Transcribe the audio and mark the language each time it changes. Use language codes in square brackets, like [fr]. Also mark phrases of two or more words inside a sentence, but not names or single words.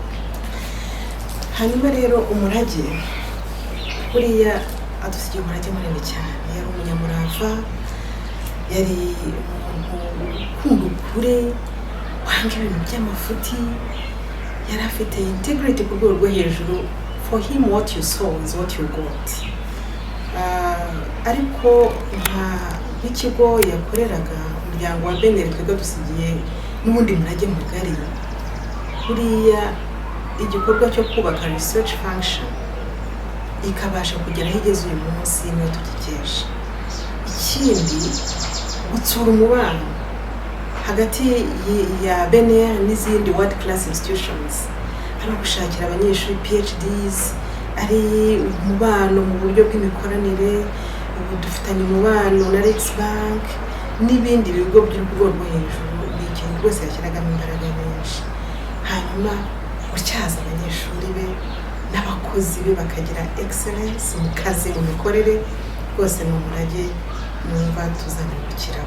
[rw] Hanyuma rero umurage buriya adusigiye umurage munini cyane. Yari umunyamurava, yari ukunda ukuri, wanga ibintu by'amafuti, yari afite integrity ku rwego rwo hejuru. [en] For him what you saw is what you got. [rw] Ariko nk'ikigo yakoreraga, umuryango wa BNR twebwe dusigiye n'ubundi murage mugari. Buriya igikorwa cyo kubaka [en] research function [rw] ikabasha kugera aho igeze uyu munsi niyo tugikesha. Ikindi gutsura umubano hagati ya BNR n'izindi [en] world class institutions, [rw] ari gushakira abanyeshuri Ph.Ds, ari umubano mu buryo bw'imikoranire. Ubu dufitanye umubano na Rex Bank n'ibindi bigo by'urwego rwo hejuru. Ni ikintu rwose yashyiragamo imbaraga nyinshi. bituma utyaza abanyeshuri be n'abakozi be bakagira excellence mu kazi mu mikorere rwose ni umurage numva tuzamubukiraho.